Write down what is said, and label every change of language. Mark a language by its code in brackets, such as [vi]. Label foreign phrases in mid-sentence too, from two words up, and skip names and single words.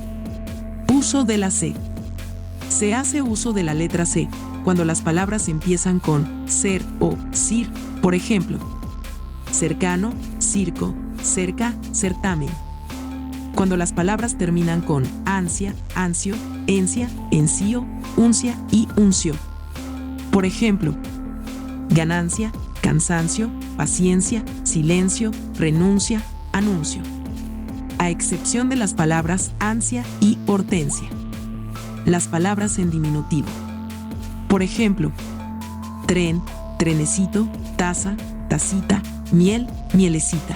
[es] Uso de la C. Se hace uso de la letra C cuando las palabras empiezan con ser o cir, por ejemplo, cercano, circo, cerca, certamen. Cuando las palabras terminan con ansia, ansio, encia, ensío, uncia y uncio. Por ejemplo, ganancia, cansancio, paciencia, silencio, renuncia, anuncio. A excepción de las palabras ansia y hortensia. Las palabras en diminutivo. Por ejemplo, tren, trenecito, taza, tacita, miel, mielecita.